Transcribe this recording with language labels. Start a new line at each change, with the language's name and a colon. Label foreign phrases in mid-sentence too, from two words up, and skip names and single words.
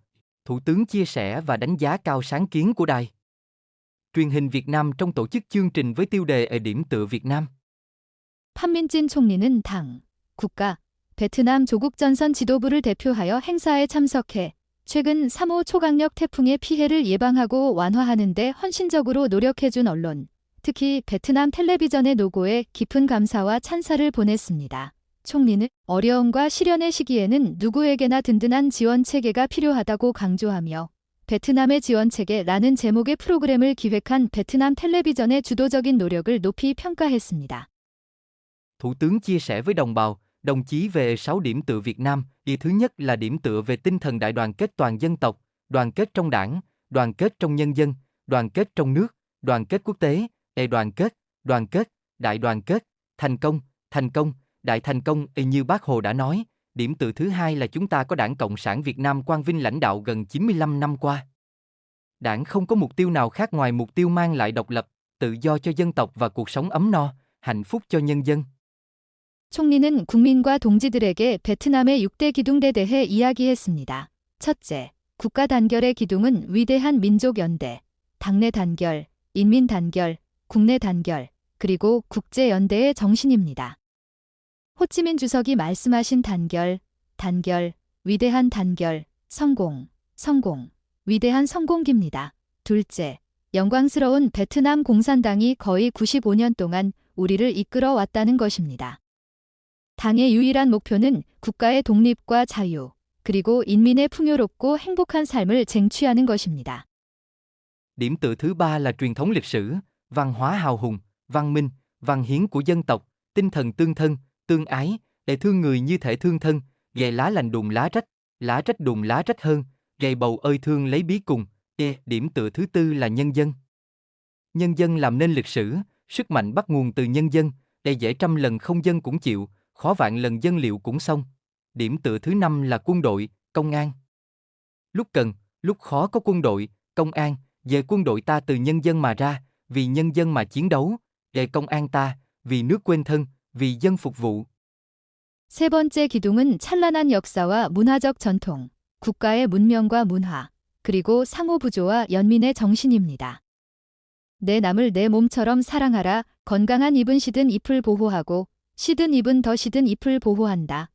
Vietnamese: Thủ tướng chia sẻ và đánh giá cao sáng kiến của đài truyền hình Việt Nam trong tổ chức chương trình với tiêu đề ở điểm tựa Việt Nam.
Korean: 판민진 총리는 당, 국가, 베트남 조국전선 지도부를 대표하여 행사에 참석해 최근 3호 초강력 태풍의 피해를 예방하고 완화하는 데 헌신적으로 노력해준 언론, 특히 베트남 텔레비전의 노고에 깊은 감사와 찬사를 보냈습니다. 총리는 어려움과 시련의 시기에는 누구에게나 든든한 지원 체계가 필요하다고 강조하며 베트남의 지원 체계라는 제목의 프로그램을 기획한 베트남 텔레비전의 주도적인 노력을 높이 평가했습니다.
Vietnamese: Thủ tướng chia sẻ với đồng bào, đồng chí về 6 điểm tựa Việt Nam. Thứ nhất là điểm tựa về tinh thần đại đoàn kết toàn dân tộc, đoàn kết trong đảng, đoàn kết trong nhân dân, đoàn kết trong nước, đoàn kết quốc tế, đoàn kết, đại đoàn kết, thành công, đại thành công. Như Bác Hồ đã nói. Điểm tựa thứ hai là chúng ta có Đảng Cộng sản Việt Nam quang vinh lãnh đạo gần 95 năm qua. Đảng không có mục tiêu nào khác ngoài mục tiêu mang lại độc lập, tự do cho dân tộc và cuộc sống ấm no, hạnh phúc cho nhân dân.
Korean: 총리는 국민과 동지들에게 베트남의 6대 기둥에 대해 이야기했습니다. 첫째, 국가 단결의 기둥은 위대한 민족 연대, 당내 단결, 인민 단결, 국내 단결, 그리고 국제 연대의 정신입니다. 호치민 주석이 말씀하신 단결, 위대한 단결, 성공, 위대한 성공기입니다. 둘째, 영광스러운 베트남 공산당이 거의 95년 동안 우리를 이끌어 왔다는 것입니다. 당의 유일한 목표는 국가의 독립과 자유, 그리고 인민의 풍요롭고 행복한 삶을 쟁취하는 것입니다.
Vietnamese: Điểm tựa thứ ba là truyền thống lịch sử, văn hóa hào hùng, văn minh, văn hiến của dân tộc, tinh thần tương thân, tương ái, để thương người như thể thương thân, gầy lá lành đùm lá rách đùm lá rách hơn, gầy bầu ơi thương lấy bí cùng. Điểm tựa thứ tư là nhân dân. Nhân dân làm nên lịch sử, sức mạnh bắt nguồn từ nhân dân, dễ trăm lần không dân cũng chịu, khó vạn lần dân liệu cũng xong. Điểm tựa thứ năm là quân đội, công an. Lúc cần, lúc khó có quân đội, công an, về quân đội ta từ nhân dân mà ra, vì nhân dân mà chiến đấu, về công an ta, vì nước quên thân, vì dân phục vụ.
Korean: 세 번째 기둥은 찬란한 역사와 문화적 전통, 국가의 문명과 문화, 그리고 상호부조와 연민의 정신입니다. 내 남을 내 몸처럼 사랑하라. 건강한 잎은 시든 잎을 보호하고 시든 잎은 더 시든 잎을 보호한다.